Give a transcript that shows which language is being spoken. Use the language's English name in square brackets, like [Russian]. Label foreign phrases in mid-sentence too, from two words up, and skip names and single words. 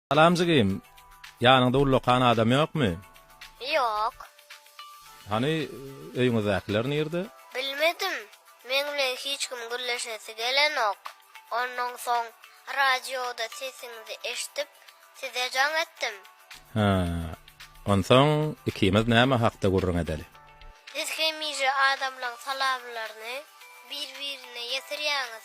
[Turkmen] Salamjygym. Ýanynda ullukan adam ýokmy? Yok. Hani öýüňizdekiler nerede? Bilmedim. Meňle hiç kim gürleşesi gelen ok. Ondan soň radioda sesiňizi eşitip size jan ettim. Ha. Onsoň ikimiz näme hakda gurrun edeli? Siz hemije adamlaň salamlaryny bir-birine ýetirýäňiz.